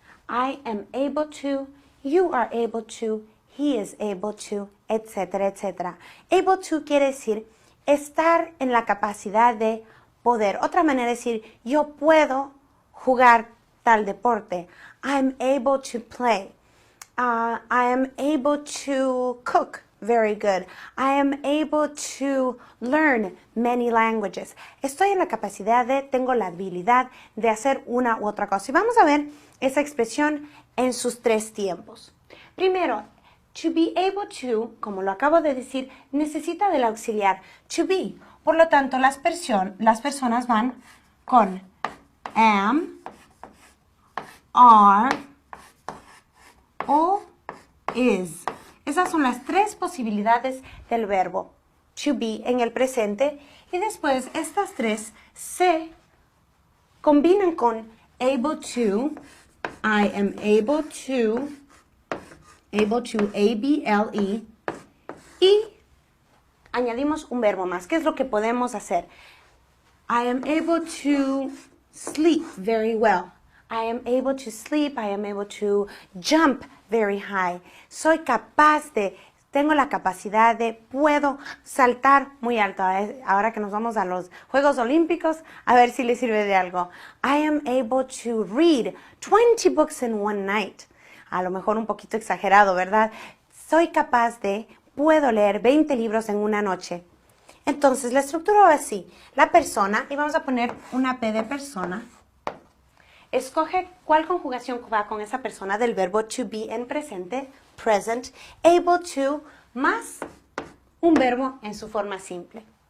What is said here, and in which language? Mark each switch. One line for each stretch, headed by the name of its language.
English: I am able to. You are able to. He is able to,
Spanish: etcétera, etcétera.
English: Able to
Spanish: quiere decir estar en la capacidad de poder. Otra manera de decir, yo puedo jugar tal deporte.
English: I'm able to play. I am able to cook very good. I am able to learn many languages.
Spanish: Estoy en la capacidad de, tengo la habilidad de hacer una u otra cosa. Y vamos a ver esa expresión en sus tres tiempos. Primero,
English: to be able to,
Spanish: como lo acabo de decir, necesita del auxiliar to be. Por lo tanto, las personas van con am, are o is. Esas son las tres posibilidades del verbo to be en el presente. Y después estas tres se combinan con able to,
English: I am able to,
Spanish: A-B-L-E, y añadimos un verbo más. ¿Qué es lo que podemos hacer?
English: I am able to sleep very well. I am able to sleep, I am able to jump very high.
Spanish: Soy capaz de, tengo la capacidad de, puedo saltar muy alto. Ahora que nos vamos a los Juegos Olímpicos, a ver si les sirve de algo.
English: I am able to read 20 books in one night.
Spanish: A lo mejor un poquito exagerado, ¿verdad? Soy capaz de, puedo leer 20 libros en una noche. Entonces, la estructura va así. La persona, y vamos a poner una P de persona. Escoge cuál conjugación va con esa persona del verbo to be en presente,
English: present, able to,
Spanish: más un verbo en su forma simple.